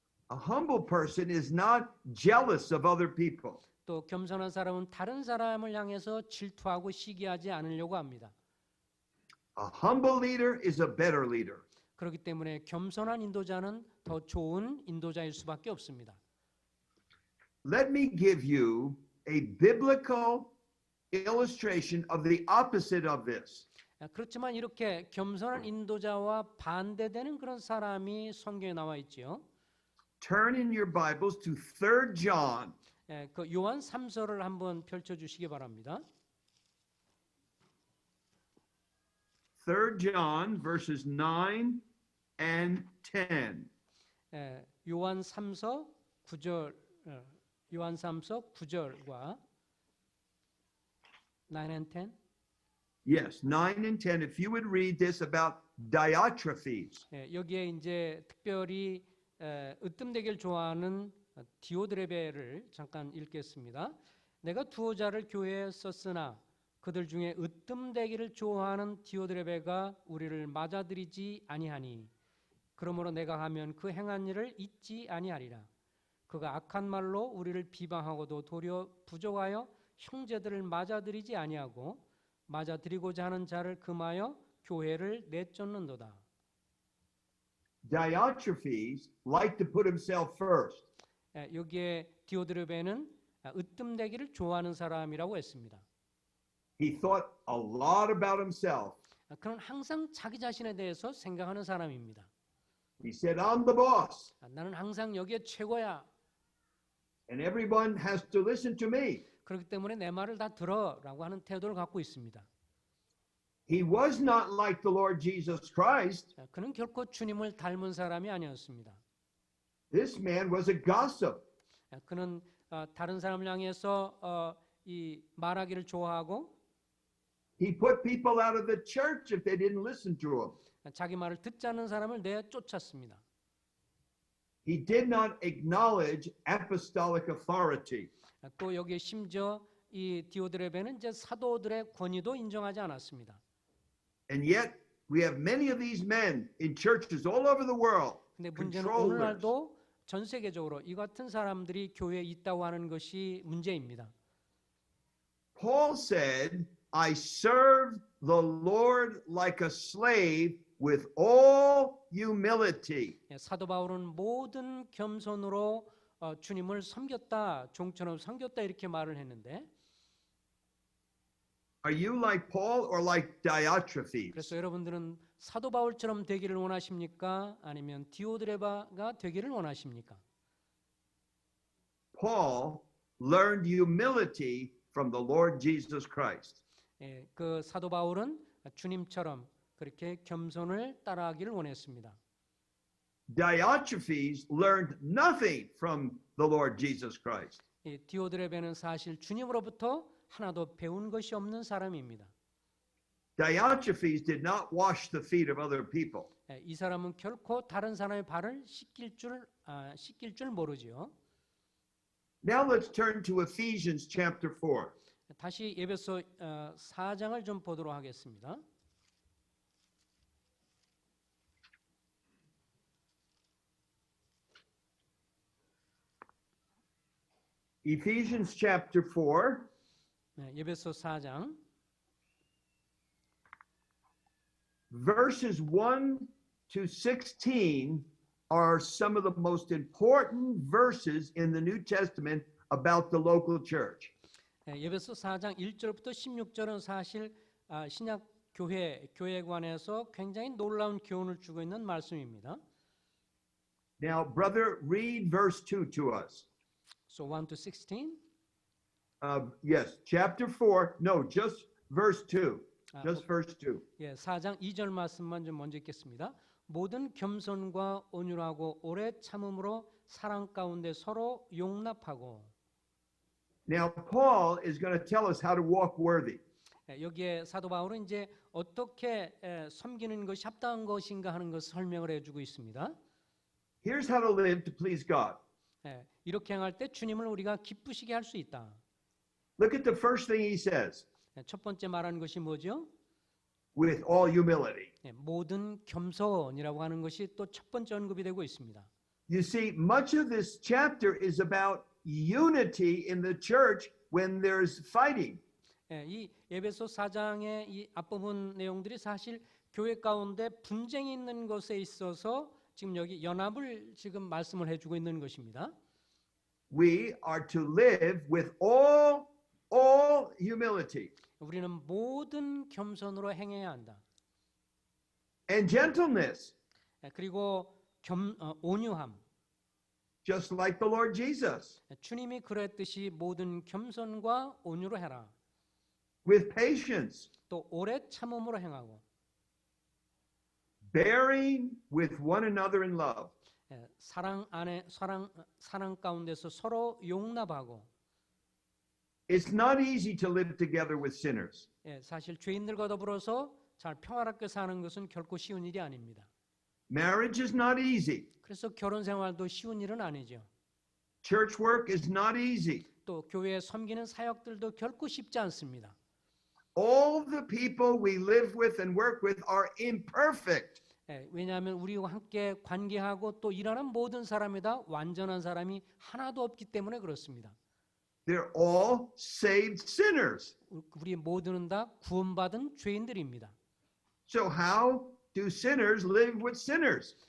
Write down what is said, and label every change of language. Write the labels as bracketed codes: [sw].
[en] A humble person is not jealous of other people. [ko] 또 겸손한 사람은 다른 사람을 향해서 질투하고 시기하지 않으려고 합니다. [en] A humble leader is a better leader. [ko] 그렇기 때문에 겸손한 인도자는 더 좋은 인도자일 수밖에 없습니다. [en] Let me give you a biblical illustration of the opposite of this. [ko] 그렇지만 이렇게 겸손한 인도자와 반대되는 그런 사람이 성경에 나와 있지요. [en] Turn in your Bibles to 3 John. [ko] 그 요한 3서를 한번 펼쳐 주시기 바랍니다. [en] 3 John verses 9 and 10. [ko] 요한 3서 9절 요한 3서 9절과 [en] 9 and 10. Yes, 9 and 10. If you would read this about Diotrephes. [ko] 여기에 이제 특별히 으뜸되기를 좋아하는 디오드레베를 잠깐 읽겠습니다. 내가 두어 자를 교회에 썼으나 그들 중에 으뜸되기를 좋아하는 디오드레베가 우리를 맞아들이지 아니하니 그러므로 내가 하면 그 행한 일을 잊지 아니하리라. 그가 악한 말로 우리를 비방하고도 도리어 부족하여 형제들을 맞아들이지 아니하고 맞아들이고자 하는 자를 금하여 교회를 내쫓는도다. [en] Diotrephes liked to put himself first. [ko] 여기에 디오드레베는 으뜸되기를 좋아하는 사람이라고 했습니다. [en] He thought a lot about himself. [ko] 그는 항상 자기 자신에 대해서 생각하는 사람입니다. [en] He said, I'm the boss, [ko] 나는 항상 여기에 최고야. [en] and everyone has to listen to me. [ko] 그렇기 때문에 내 말을 다 들어라고 하는 태도를 갖고 있습니다. [en] He was not like the Lord Jesus Christ. [ko] 그는 결코 주님을 닮은 사람이 아니었습니다. [en] This man was a gossip. [ko] 그는 다른 사람을 향해서 이 말하기를 좋아하고 [en] He put people out of the church if they didn't listen to him. [ko] 자기 말을 듣지 않는 사람을 내쫓았습니다. [en] He did not acknowledge apostolic authority. [ko] 또 여기에 심지어 이 디오드레베는 이제 사도들의 권위도 인정하지 않았습니다. [en] And yet, we have many of these men in churches all over the world. [ko] 근데 문제는 [en] controllers. [ko] 오늘날도 전 세계적으로 이 같은 사람들이 교회에 있다고 하는 것이 문제입니다. [en] Paul said, I serve the Lord like a slave with all humility. [ko] 사도 바울은 모든 겸손으로 주님을 섬겼다, 종처럼 섬겼다 이렇게 말을 했는데 [en] Are you like Paul or like Diotrephes? [ko] 그래서 여러분들은 사도 바울처럼 되기를 원하십니까? 아니면 디오드레바가 되기를 원하십니까? [en] Paul learned humility from the Lord Jesus Christ. [ko] 그 사도 바울은 주님처럼 그렇게 겸손을 따라하기를 원했습니다. [en] Diotrephes learned nothing from the Lord Jesus Christ. [ko] 디오드레베는 사실 주님으로부터 하나도 배운 것이 없는 사람입니다. [en] Diotrephes did not wash the feet of other people. [ko] 이 사람은 결코 다른 사람의 발을 씻길 줄 모르지요. [en] Now let's turn to Ephesians chapter 4. [ko] 다시 에베소 4장을 좀 보도록 하겠습니다. [en] Ephesians chapter 4, [ko] 에베소 4장 [en] verses 1 to 16 are some of the most important verses in the New Testament about the local church. [ko] 에베소 4장 1절부터 16절은 사실 신약 교회에 관해서 굉장히 놀라운 교훈을 주고 있는 말씀입니다. [en] Now, brother, read verse 2 to us. So 1 to 16. Yes, chapter 4. No, just verse 2. Just verse 2. [ko] 예, 4장 2절 말씀만 좀 먼저 읽겠습니다. 모든 겸손과 온유하고 오래 참음으로 사랑 가운데 서로 용납하고. [en] Now, Paul is going to tell us how to walk worthy. [ko] 여기에 사도 바울은 이제 어떻게 섬기는 것이 합당한 것인가 하는 것을 설명을 해주고 있습니다. [en] Here's how to live to please God. [ko] 이렇게 행할 때 주님을 우리가 기쁘시게 할 수 있다. [en] Look at the first thing he says, [ko] 첫 번째 말하는 것이 뭐죠? [en] with all humility. [ko] 모든 겸손이라고 하는 것이 또 첫 번째 언급이 되고 있습니다. [en] You see, much of this chapter is about unity in the church when there's fighting. [ko] 이 에베소 4장의 이 앞부분 내용들이 사실 교회 가운데 분쟁이 있는 것에 있어서 지금 여기 연합을 지금 말씀을 해주고 있는 것입니다. [en] We are to live with all humility [ko] 우리는 모든 겸손으로 행해야 한다. [en] and gentleness, [ko] 그리고 온유함. [en] just like the Lord Jesus, [ko] 주님이 그랬듯이 모든 겸손과 온유로 해라. [en] with patience, [ko] 또 오래 참음으로 행하고 [en] bearing with one another in love. [ko] 사랑 가운데서 서로 용납하고. [en] It's not easy to live together with sinners. [ko] 사실 죄인들과 더불어서 잘 평화롭게 사는 것은 결코 쉬운 일이 아닙니다. [en] Marriage is not easy. [ko] 그래서 결혼 생활도 쉬운 일은 아니죠. [en] Church work is not easy. [ko] 또 교회에 섬기는 사역들도 결코 쉽지 않습니다. [en] All the people we live with and work with are imperfect. [ko] 왜냐하면 우리와 함께 관계하고 또 일하는 모든 사람이 다 완전한 사람이 하나도 없기 때문에 그렇습니다. [en] They're all saved sinners. [ko] 우리 모두는 다 구원받은 죄인들입니다. [en] So how do sinners live with sinners?